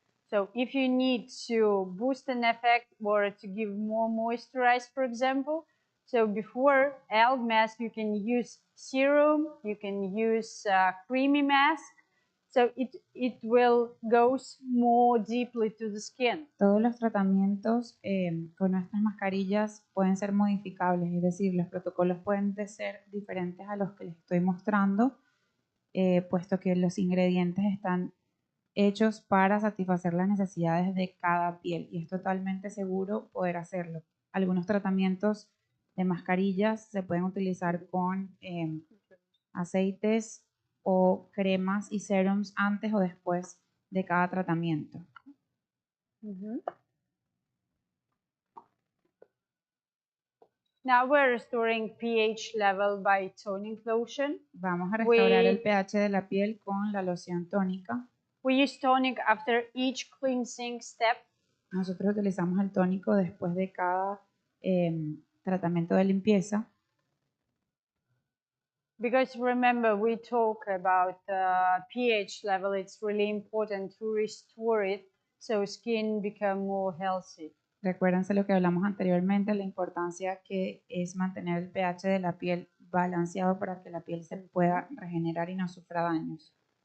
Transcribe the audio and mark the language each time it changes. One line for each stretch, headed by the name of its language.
English: So if you need to boost an effect or to give more moisturize, for example, so before alg mask, you can use serum, you can use creamy mask. So it will go more deeply to the skin.
Spanish: Todos los tratamientos con nuestras mascarillas pueden ser modificables, es decir, los protocolos pueden ser diferentes a los que les estoy mostrando, puesto que los ingredientes están hechos para satisfacer las necesidades de cada piel y es totalmente seguro poder hacerlo. Algunos tratamientos de mascarillas se pueden utilizar con aceites o cremas y serums antes o después de cada tratamiento.
English: Now we're restoring pH level by toning lotion.
Spanish: Vamos a restaurar el pH de la piel con la loción tónica.
English: We use tonic after each cleansing step.
Spanish: Nosotros utilizamos el tónico después de cada tratamiento de limpieza.
English: Because remember, we talk about pH level. It's really important to restore it so skin become more healthy.
Spanish: Recuérdense lo que hablamos anteriormente, la importancia que es mantener el pH de la piel balanceado para que la piel se pueda regenerar y no sufra daños.